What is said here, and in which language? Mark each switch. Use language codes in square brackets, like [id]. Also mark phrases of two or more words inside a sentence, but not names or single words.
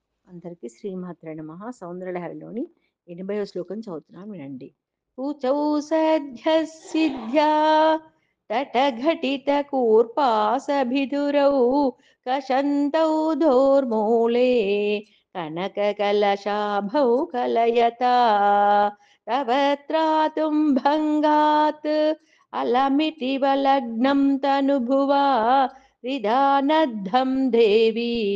[te] అందరికీ శ్రీమాత్రే నమః. సౌందర్యలహరిలోని 80వ శ్లోకం చదువుతున్నాను వినండి. [sa] ऊचौ सद्यः सिद्ध्या तटघटितकूर्पासभिदुरौ कषन्तौ दोर्मूले कनककलशाभौ कलयता तव त्रातुं भङ्गात् अलमितिव लग्नं तनुभुवा विधानद्धं देवी